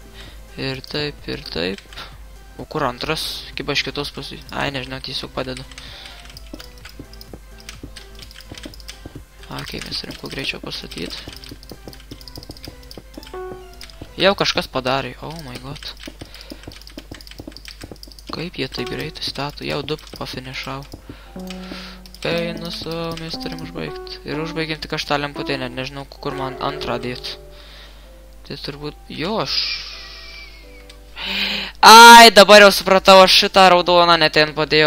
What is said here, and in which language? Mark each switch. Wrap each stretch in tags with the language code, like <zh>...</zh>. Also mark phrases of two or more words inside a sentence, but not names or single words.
<lt>Ir taip ir taip. O kur antras? Kaip aš kitos pusės? Ai, nežinau, tiesiog padedu. Ok, mes turim kuo greičiau pastatyti. Jau kažkas padarė.</lt> <en>Oh my god.</en> <lt>Kaip jie taip greitai stato? Jau 2 pafinišavo. Eina savo, mes turim užbaigti. Ir užbaigim tik aš tą lemputę, nežinau, kur man antrą dėti. Tai turbūt... Jo, aš... Ai, dabar jau supratau, aš šitą raudoną net ten padėjau.</lt>